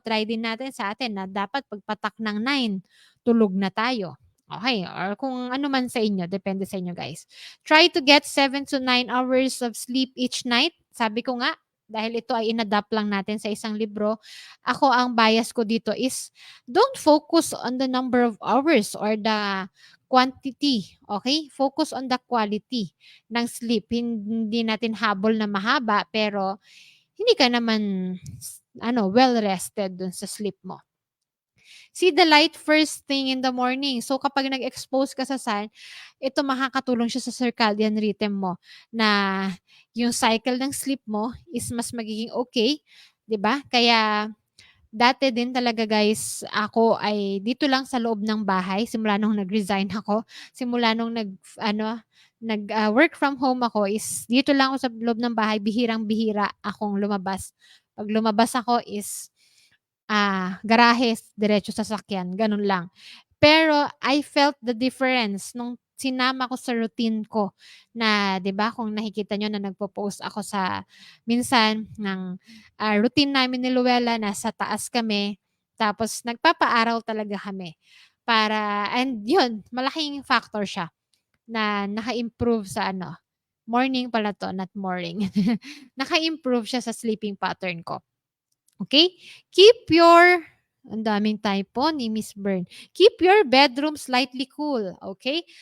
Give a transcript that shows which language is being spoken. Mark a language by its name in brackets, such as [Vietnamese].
[Filipino] Try din natin sa atin na dapat pagpatak ng 9 tulog na tayo. Okay, or kung ano man sa inyo, depende sa inyo guys. [English] Try to get 7 to 9 hours of sleep each night. [Filipino] Sabi ko nga, dahil ito ay inadapt lang natin sa isang libro, ako ang bias ko dito is [English] don't focus on the number of hours or the quantity, [Filipino] okay? [English] Focus on the quality [Filipino] ng sleep. Hindi natin habol na mahaba pero hindi ka naman ano, well rested dun sa sleep mo. [English] See the light first thing in the morning. [Filipino] So kapag nag-expose ka sa sun, ito makakatulong siya sa circadian rhythm mo na yung cycle ng sleep mo is mas magiging okay, 'di ba? Kaya dati din talaga guys, ako ay dito lang sa loob ng bahay simula nung nag-resign ako, simula nung nag-ano, work from home ako is dito lang ako sa loob ng bahay, bihirang-bihira akong lumabas. 'Pag lumabas ako is, garahe, diretso sasakyan, gano'n lang. Pero [English] I felt the difference [Filipino] nung sinama ko sa routine ko na 'di ba kung nakikita niyo na nagpo-post ako sa minsan ng, routine namin ni Luella nasa taas kami, tapos nagpapaaral talaga kami para and 'yun malaking factor siya na naka-improve sa ano, morning pala 'to not morning. Naka-improve siya sa sleeping pattern ko. Okay, keep your ang daming typo ni Miss Bern. [English] Keep your bedroom slightly cool, okay?